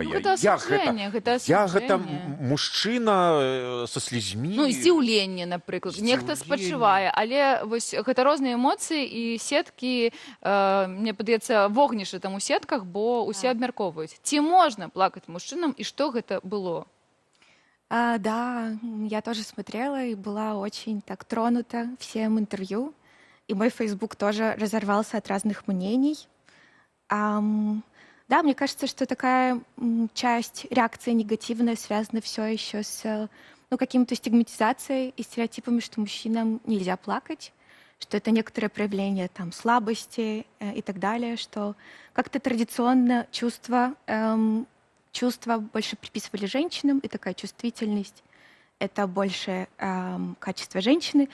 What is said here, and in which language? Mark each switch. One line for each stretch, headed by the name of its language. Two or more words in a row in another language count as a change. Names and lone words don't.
Belarusian: Гэта асуджэнне, гэта асуджэнне. Я гэта мужчына са слізьмі. Ну, здзіўленне, напрыклад. Нехта спачувае, але вось гэта розныя эмоцыі і сеткі, мне падаецца, вогнішча там у сетках, бо ўсе абмяркоўваюць. Ці можна плакаць мужчынам і што гэта было?
Russian: Да, я тоже смотрела и была очень так тронута всем интервью. И мой Facebook тоже разорвался от разных мнений. Да, мне кажется, что такая часть реакции негативная связана все еще с какими-то стигматизацией и стереотипами, что мужчинам нельзя плакать, что это некоторое проявление там, слабости и так далее, что как-то традиционно чувства больше приписывали женщинам, и такая чувствительность это больше качество женщины.